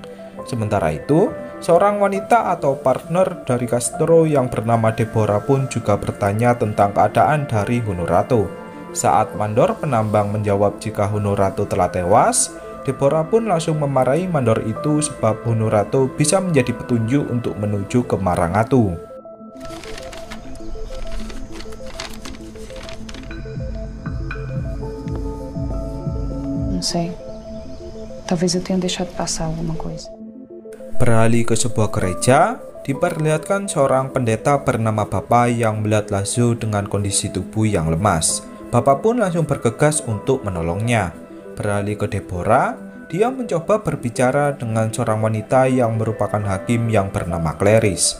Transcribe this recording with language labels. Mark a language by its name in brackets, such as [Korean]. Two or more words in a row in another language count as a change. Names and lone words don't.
[Indonesian] Sementara itu, seorang wanita atau partner dari Castro yang bernama Deborah pun juga bertanya tentang keadaan dari Honorato. Saat mandor penambang menjawab jika Honorato telah tewas, Deborah pun langsung memarahi mandor itu sebab Honorato bisa menjadi petunjuk untuk menuju ke Marangatu. [Portuguese] Não sei. Talvez eu tenha deixado passar alguma coisa. [Indonesian] Beralih ke sebuah gereja, diperlihatkan seorang pendeta bernama Bapak yang melihat Lazo dengan kondisi tubuh yang lemas. Bapak pun langsung bergegas untuk menolongnya. Beralih ke Deborah, dia mencoba berbicara dengan seorang wanita yang merupakan hakim yang bernama Clarice.